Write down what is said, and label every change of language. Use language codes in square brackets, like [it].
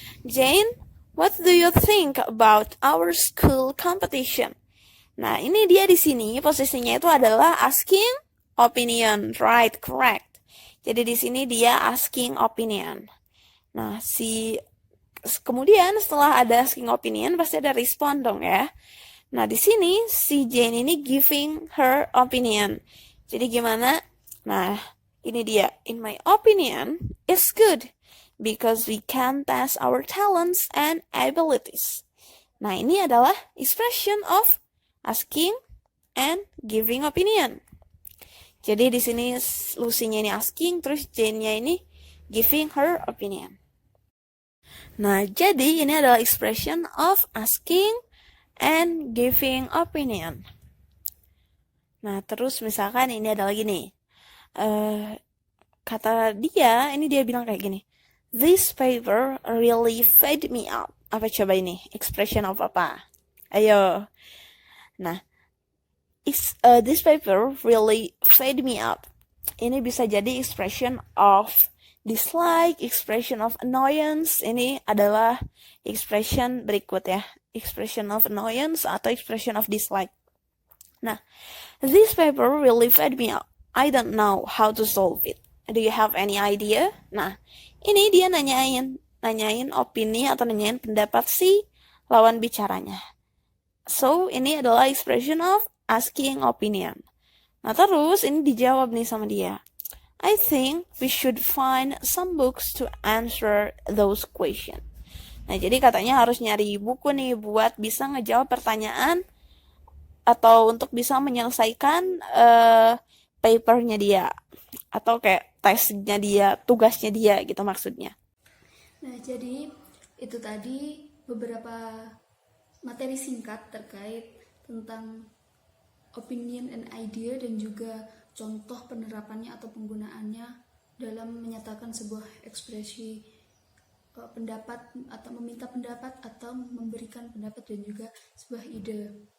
[en] Jane, what do you think about our school competition? [id] Nah, ini dia di sini posisinya itu adalah [en] asking opinion, right? Correct. [id] Jadi di sini dia [en] asking opinion. [id] Nah, kemudian setelah ada [en] asking opinion [id] pasti ada respon dong ya. Nah, di sini si Jane ini [en] giving her opinion. [id] Jadi gimana? Nah, ini dia. [en] In my opinion, it's good because we can test our talents and abilities. [id] Nah, ini adalah [en] expression of asking and giving opinion. [id] Jadi di sini Lucy-nya ini asking, terus Jane-nya ini [en] giving her opinion. [id] Nah, jadi ini adalah [en] expression of asking and giving opinion. [id] Nah, terus misalkan ini ada lagi nih. Kata dia, ini dia bilang kayak gini. [en] This paper really fed me up. [id] Apa coba ini? [en] Expression of apa? [id] Ayo. Nah, [en] this paper really fed me up. [id] Ini bisa jadi [en] expression of dislike, expression of annoyance. [id] Ini adalah expression berikut ya. [en] Expression of annoyance [id] atau [en] expression of dislike. Nah, this paper really fed me up. I don't know how to solve it. Do you have any idea? [id] Nah, ini dia nanyain opini atau nanyain pendapat si lawan bicaranya. [en] So, [id] ini adalah [en] expression of asking opinion. [id] Nah, terus ini dijawab nih sama dia. [en] I think we should find some books to answer those questions. [id] Nah, jadi katanya harus nyari buku nih buat bisa ngejawab pertanyaan atau untuk bisa menyelesaikan papernya dia. Atau kayak tesnya dia, tugasnya dia gitu maksudnya. Nah, jadi itu tadi beberapa materi singkat terkait tentang [en] opinion and idea [id] dan juga contoh penerapannya atau penggunaannya dalam menyatakan sebuah ekspresi pendapat atau meminta pendapat atau memberikan pendapat dan juga sebuah ide.